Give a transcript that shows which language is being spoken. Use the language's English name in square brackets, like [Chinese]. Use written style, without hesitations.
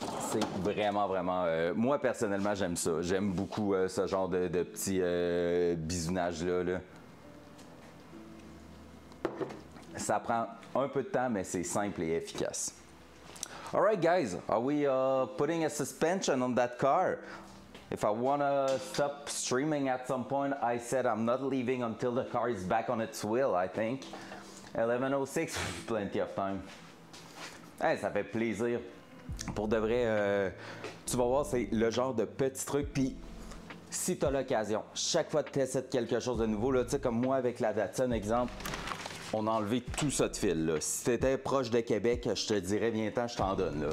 [French] C'est vraiment, moi, personnellement, j'aime ça. J'aime beaucoup ce genre de petits bisounages-là. Là. Ça prend un peu de temps, mais c'est simple et efficace. [English] All right, guys. Are we putting a suspension on that car? If I want to stop streaming at some point, I said I'm not leaving until the car is back on its wheel, I think. 11:06, plenty of time. Hey, [French] ça fait plaisir. Pour de vrai, tu vas voir, c'est le genre de petit truc. Puis, si tu as l'occasion, chaque fois que tu essaies quelque chose de nouveau, tu sais, comme moi avec la Datsun, exemple, on a enlevé tout ça de fil. Là. Si tu étais proche de Québec, je te dirais, viens-t'en, je t'en donne. Là.